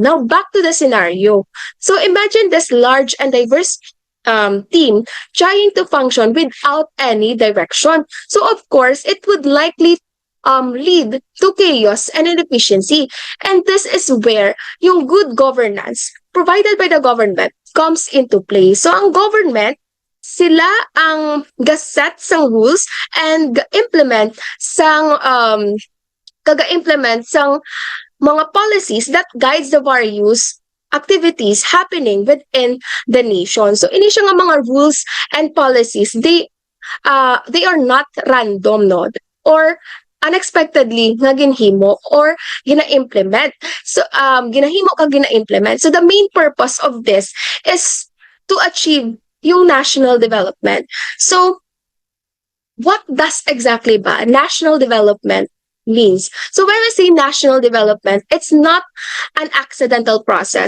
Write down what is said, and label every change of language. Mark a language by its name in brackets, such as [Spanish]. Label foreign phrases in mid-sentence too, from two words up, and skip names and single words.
[English] Now back to the scenario. So imagine this large and diverse team trying to function without any direction. So of course, it would likely lead to chaos and inefficiency. And this is where yung good governance provided by the government comes into play. So ang government, [Hiligaynon] sila ang gaset sang [English] rules and [Hiligaynon] ga-implement sang kaga-implement sang mga [English] policies that guides the various activities happening within the nation. So [Hiligaynon] ini siya nga mga [English] rules and policies, they are not random, no, or unexpectedly [Hiligaynon] nga ginhimo or gina-implement. So ginahimo ka gina-implement. [English] So the main purpose of this is to achieve yung national development. So what does exactly ba national development means? So when we say national development, it's not an accidental process.